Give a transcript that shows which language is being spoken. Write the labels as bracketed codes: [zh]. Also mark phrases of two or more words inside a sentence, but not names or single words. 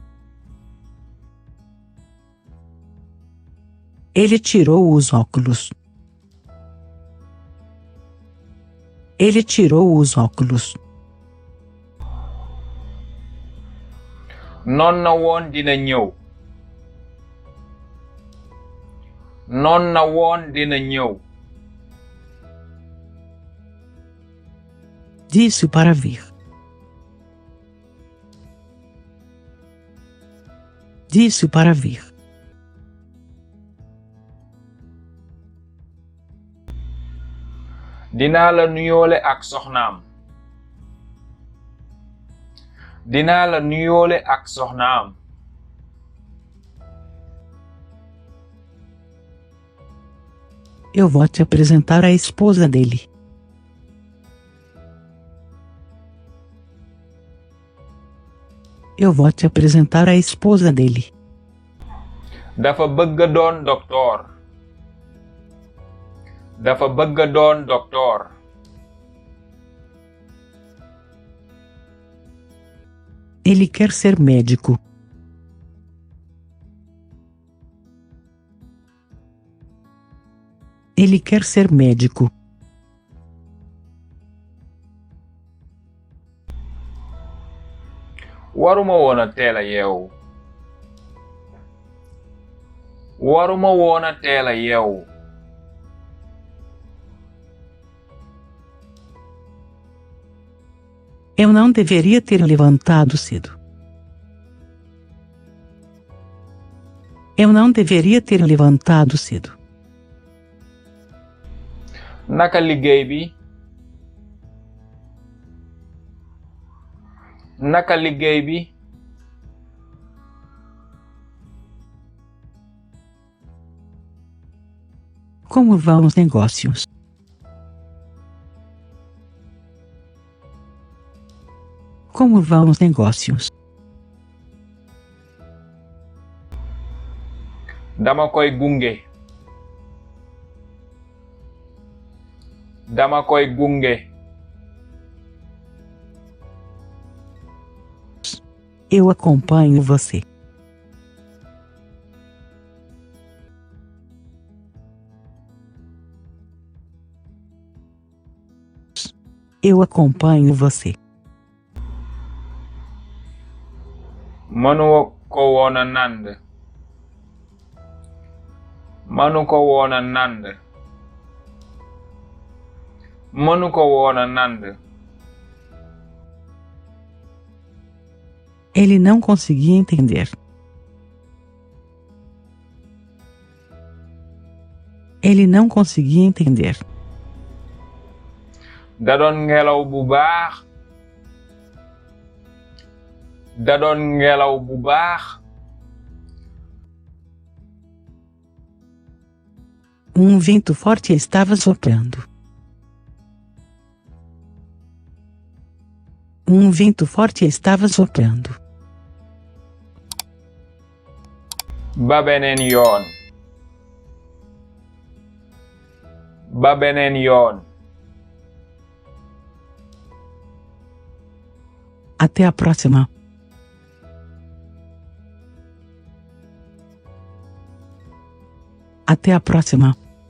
[pt] Ele tirou os óculos. Ele tirou os óculos. [wo] noon na woon dina ñëw. noon na woon dina ñëw. [pt] Disse para vir. Disse para vir. [wo] dinaa la nuyoole ak soxnaam. dinaa la nuyoole ak soxnaam. [pt] Eu vou te apresentar a esposa dele. Eu vou te apresentar a esposa dele. [wo] dafa bëgg doon doktoor. dafa bëgg doon doktoor. [pt] Ele quer ser médico. Ele quer ser médico. [wo] waruma woon a teel a yeewu. waruma woon a teel a yeewu. [pt] Eu não deveria ter levantado cedo. Eu não deveria ter levantado cedo. [wo] naka liggéey bi. naka liggéey bi. [pt] Como vão os negócios? Como vão os negócios? [wo] dama koy gunge. dama koy gunge. [pt] Eu acompanho você. Eu acompanho você. [wo] Manu ko woon a nand. manu ko woon a nand. manu ko woon a nand. [pt] Ele não conseguia entender. Ele não conseguia entender. [wo] da doon ngelaw bu baax. Da doon ngelaw bu baax. [pt] Vento forte estava soprando. Vento forte estava soprando. [wo] Ba beneen yoon. Ba beneen yoon. [pt] Até a próxima. Até a próxima.